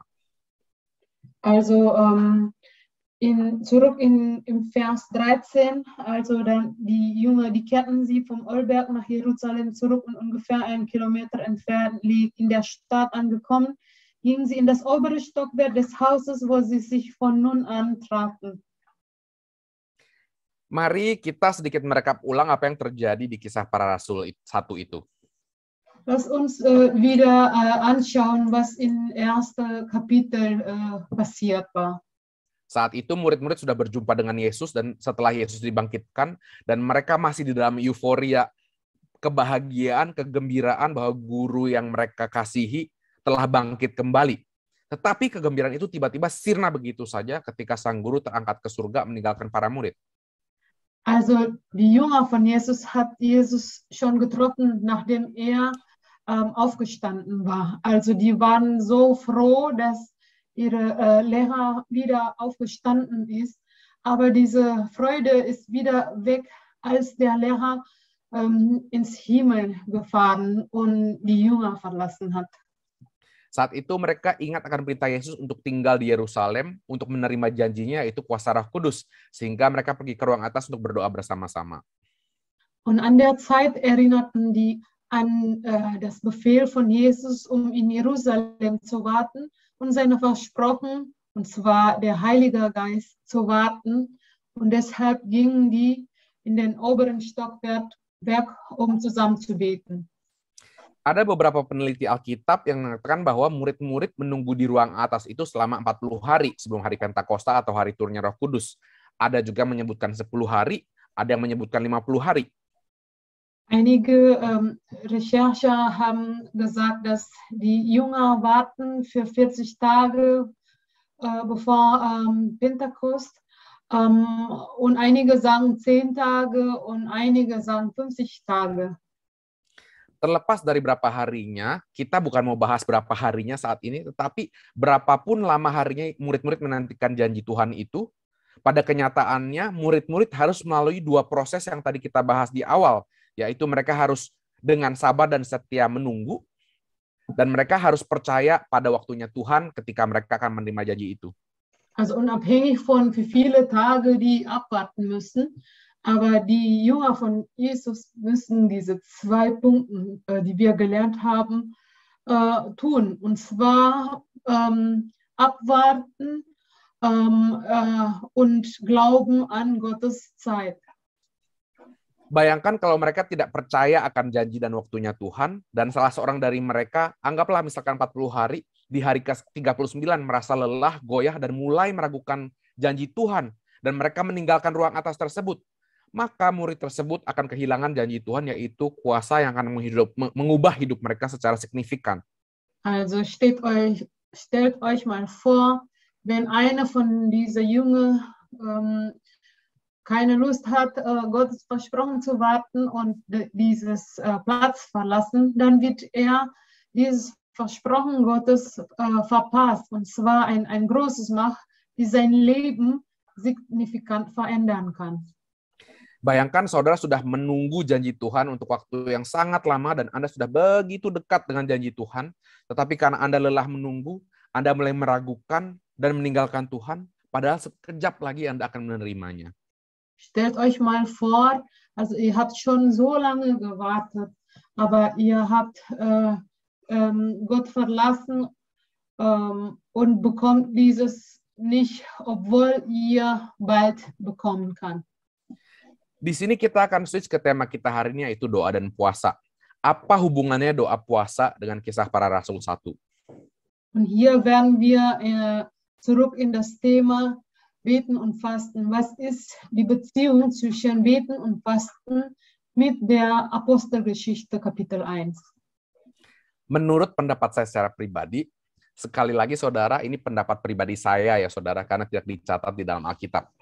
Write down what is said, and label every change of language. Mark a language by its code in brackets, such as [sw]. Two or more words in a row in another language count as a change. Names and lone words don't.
[de] Also zurück im Vers 13, also dann die Jünger, die kehrten sie vom Ölberg nach Jerusalem zurück und ungefähr 1 Kilometer entfernt in der Stadt angekommen, gingen sie in das obere Stockwerk des Hauses, wo sie sich von nun an trafen. [id] Mari kita sedikit merekap ulang apa yang terjadi di Kisah Para Rasul 1 itu. [de] Lass uns wieder anschauen, was in ersten Kapitel passiert war. [id] Saat itu murid-murid sudah berjumpa dengan Yesus dan setelah Yesus dibangkitkan dan mereka masih di dalam euforia, kebahagiaan, kegembiraan bahwa guru yang mereka kasihi telah bangkit kembali. Tetapi kegembiraan itu tiba-tiba sirna begitu saja ketika sang guru terangkat ke surga meninggalkan para murid. [de] Also die Jünger von Jesus hat Jesus schon getroffen, nachdem aufgestanden war. Also die waren so froh, dass ihre Lehrer wieder aufgestanden ist. Aber diese Freude ist wieder weg, als der Lehrer ins Himmel gefahren und die Jünger verlassen hat. [id] Saat itu mereka ingat akan perintah Yesus untuk tinggal di Yerusalem, untuk menerima janjinya yaitu kuasa Roh Kudus, sehingga mereka pergi ke ruang atas untuk berdoa bersama-sama. [de] Und an der Zeit erinnerten die an das Befehl von Jesus, in Jerusalem zu warten und seine Versprochen, und zwar der Heilige Geist, zu warten. Und deshalb gingen die in den oberen Stockwerk, zusammen zu beten. [id] Ada beberapa peneliti Alkitab yang mengatakan bahwa murid-murid menunggu di ruang atas itu selama 40 hari sebelum hari Pentakosta atau hari turunnya Roh Kudus. Ada juga menyebutkan 10 hari, ada yang menyebutkan 50 hari. [de] Einige Rechercher haben gesagt, dass die Jünger warten für 40 Tage bevor Pentekost. Und einige sagen 10 Tage und einige sagen 50 Tage. [id] Terlepas dari berapa harinya, kita bukan mau bahas berapa harinya saat ini, tetapi berapapun lama harinya murid-murid menantikan janji Tuhan itu, pada kenyataannya murid-murid harus melalui dua proses yang tadi kita bahas di awal, yaitu mereka harus dengan sabar dan setia menunggu, dan mereka harus percaya pada waktunya Tuhan ketika mereka akan menerima janji itu. [de] Also unabhängig von wie viele Tage die abwarten müssen, aber die Jünger von Jesus müssen diese zwei Punkte, die wir gelernt haben, tun. Und zwar abwarten und glauben an Gottes Zeit. [id] Bayangkan kalau mereka tidak percaya akan janji dan waktunya Tuhan, dan salah seorang dari mereka, anggaplah misalkan 40 hari, di hari ke-39 merasa lelah, goyah, dan mulai meragukan janji Tuhan, dan mereka meninggalkan ruang atas tersebut. Maka murid tersebut akan kehilangan janji Tuhan, yaitu kuasa yang akan mengubah hidup mereka secara signifikan. [de] Also stellt euch mal vor, wenn einer von dieser Jünger keine Lust hat, Gottes Versprochen zu warten und dieses Platz verlassen, dann wird er dieses Versprochen Gottes verpasst. Und zwar ein großes Macht, die sein Leben signifikant verändern kann. [id] Bayangkan saudara sudah menunggu janji Tuhan untuk waktu yang sangat lama dan Anda sudah begitu dekat dengan janji Tuhan, tetapi karena Anda lelah menunggu, Anda mulai meragukan dan meninggalkan Tuhan, padahal sekejap lagi Anda akan menerimanya. [de] Stellt euch mal vor, also ihr habt schon so lange gewartet, aber ihr habt Gott verlassen und bekommt dieses nicht, obwohl ihr bald bekommen kann. [id] Di sini kita akan switch ke tema kita hari ini, yaitu doa dan puasa. Apa hubungannya doa puasa dengan Kisah Para Rasul 1? [de] Und hier werden wir zurück in das Thema Beten und Fasten. Was ist die Beziehung zwischen Beten und Fasten mit der Apostelgeschichte Kapitel 1? [id] Menurut pendapat saya secara pribadi, sekali lagi saudara, ini pendapat pribadi saya ya saudara, karena tidak dicatat di dalam Alkitab.